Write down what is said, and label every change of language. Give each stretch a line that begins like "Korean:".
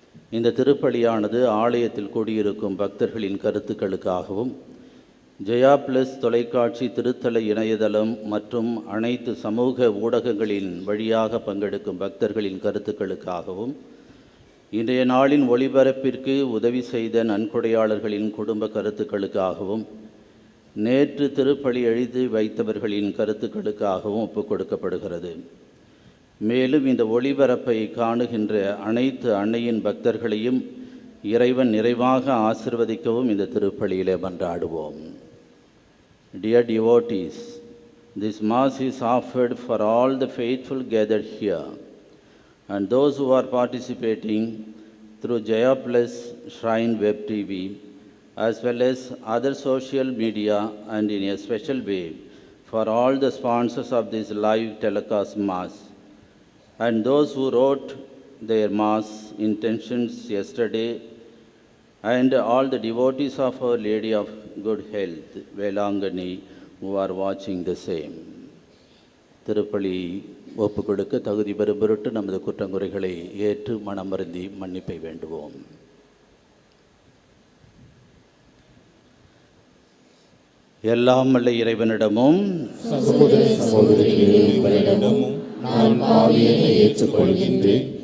Tamil: இந்த திருப்பலியானது ஆலயத்தில் கூடியிருக்கும் பக்தர்களின் கருத்துக்களுக்காகவும், ஜெயா பிளஸ் தொலைக்காட்சி திருத்தல இணையதளம் மற்றும் அனைத்து சமூக ஊடகங்களின் வழியாக பங்கெடுக்கும் பக்தர்களின் கருத்துக்களுக்காகவும், இன்றைய நாளின் ஒளிபரப்பிற்கு உதவி செய்த நன்கொடையாளர்களின் குடும்ப கருத்துக்களுக்காகவும், நேற்று திருப்பலி எழுதி வைத்தவர்களின் கருத்துக்களுக்காகவும் ஒப்புக் கொடுக்கப்படுகிறது. மேலும் இந்த ஒளிபரப்பை காணுகின்ற அனைத்து அன்னையின் பக்தர்களையும் இறைவன் நிறைவாக ஆசிர்வதிக்கவும் இந்த திருப்பலியிலே மன்றாடுவோம்.
English: Dear devotees, this Mass is offered for all the faithful gathered here and those who are participating through Jaya Plus Shrine Web TV, as well as other social media, and in a special way for all the sponsors of this live telecast Mass, and those who wrote their Mass intentions yesterday, and all the devotees of Our Lady of Good Health, Velangani, who are watching the same.
Tamil: திருப்பலி ஒப்பு கொடுக்க தகுதி பெறும் பொருட்டு நமது குற்றங்குறைகளை ஏற்று மனமருந்தி மன்னிப்பை வேண்டுவோம். எல்லாம் வல்ல இறைவனிடமும் சகோதர சகோதரிகளிடமும் நான் பாவியனை ஏற்றுக்கொள்கின்றேன்.